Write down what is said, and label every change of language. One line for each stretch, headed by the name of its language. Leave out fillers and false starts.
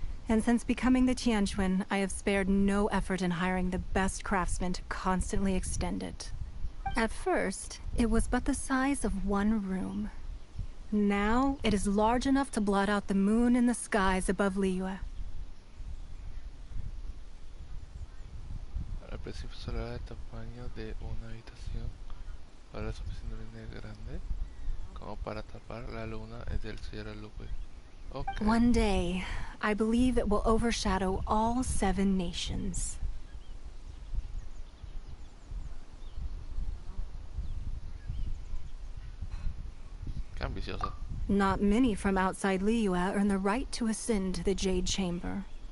English: And since becoming the Tianquan, I have spared no effort in hiring the best craftsmen to constantly extend it. At first, it was but the size of one room. Now, it is large enough to blot out the moon in the skies above Liyue.
Spanish: principio solo era del tamaño de una habitación, ahora es suficientemente grande como para tapar la luna del cielo Lupe.
English: Okay. One day, I believe it will overshadow all 7 nations.
Spanish: Qué ambiciosa.
English: Not many from outside Liyue earn the right to ascend to the Jade Chamber.